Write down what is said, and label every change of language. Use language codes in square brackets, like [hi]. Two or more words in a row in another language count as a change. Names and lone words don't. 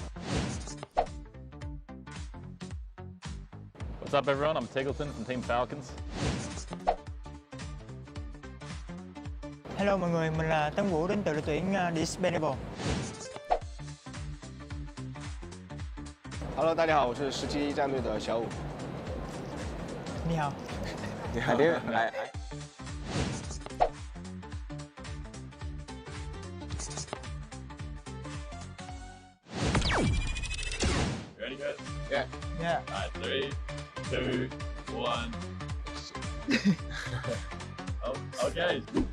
[en] What's up everyone, I'm Tigleton from Team Falcons. [vi] Hello mọi người, mình là Tấn Vũ đến từ đội tuyển Splendid. [zh] Hello， 大家好，我是17战队的小武。你好。 [en] Ready guys? Yeah. Yeah. Alright, 3, 2, 1. Oh, okay.